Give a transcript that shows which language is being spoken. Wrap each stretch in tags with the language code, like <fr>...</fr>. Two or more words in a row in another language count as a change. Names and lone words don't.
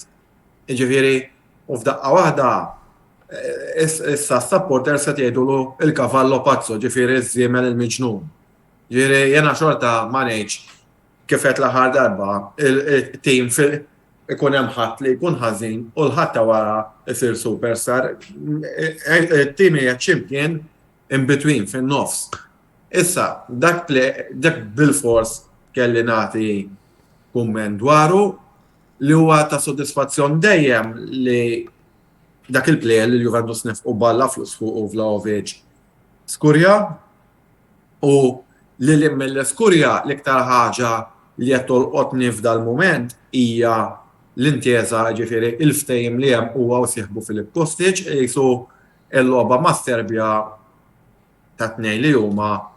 <mt>Jiġifieri u f'daqqa waħda issa s-supporters qed jgħidulu il-</mt> <it>kavallo pazzo,</it> <mt>ġifieri żiemel il-miġnun. Ġifieri jiena xorta ma ngħidx kif qed l-aħħar darba il-tim ikun hemm ħadd li jkun ħażin u l-ħadd ta' wara isir superstar. It-tim hija champion</mt> <en>in between</en> <mt>fin-nofs. Issa dak bil-fors kelli nagħti kumment dwaru li huwa ta' sodisfazzjon dejjem li dak il-plejer li Juventus nefqu balla flus fuq u Vlahovic skurja u li mill-skurja l-iktar ħaġa li qed tolqotni f'dal-mument hija l-intjeza ġifieri il-ftehim li hemm huwa sieħbu Filip Kostic qisu l-logħba ma' Serbja ta' tnejn li huma</mt>